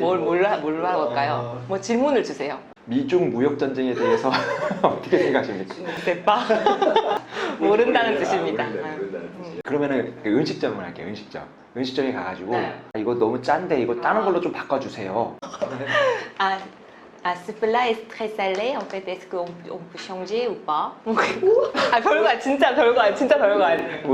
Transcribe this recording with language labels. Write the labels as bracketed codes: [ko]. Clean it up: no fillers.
[ko] 뭘로 해볼까요? 뭐 질문을 주세요. 미중 무역 전쟁에 대해서 어떻게 생각하십니까? 대빠? 모른다는 뜻입니다. 그러면은 그 음식점을 할게요. 음식점에 가가지고 네. 이거 너무 짠데 이거 다른 걸로 좀 바꿔주세요. [fr] Ce plat est très salé. En fait, est-ce qu'on peut changer ou pas? [ko] 별거 진짜 별거 아니에요.